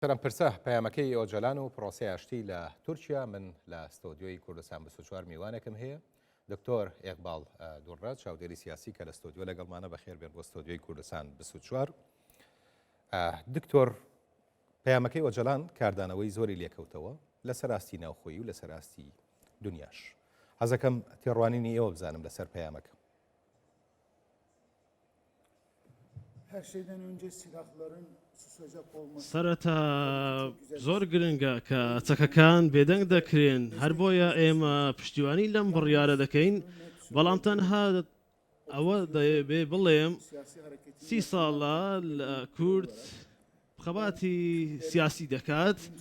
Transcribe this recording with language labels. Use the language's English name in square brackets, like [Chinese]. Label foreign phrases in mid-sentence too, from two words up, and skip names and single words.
[Central Kurdish] سەرەمپرسە پەیامەکەی ئۆجەلان و پرۆسەی ئاشتی لە تورکیا من لە ستۆدیۆی کوردستان 24 میوانێکم هەیە دکتۆر ئێقباڵ دوڕات چاودێری سیاسی کە لە ستۆدیۆ لەگەڵمانە بەخێر بێن بۆ ستۆدیۆی کوردستان 24 دکتۆر پەیامەکەی ئۆجەلان کاردانەوەی زۆری لێکەوتەوە لەسەر ئاستی ناوخۆیی و لەسەر ئاستی دنیاش حەزەکەم تێڕوانینی ئێوە بزانم لەسەر پەیامەکە. [Turkish] Her şeyden önce silahların susacak olması. [Central Kurdish] سەرەتا زۆر گرنگە کە چەکەکان بێدەنگ دەکرێن هەر بۆیە ئێمە پشتیوانی لەم بڕیارە دەکەین بەڵام تەنها ئەوە دەبێ بڵێم 30 ساڵە لە کورد خەباتی سیاسی دەکات.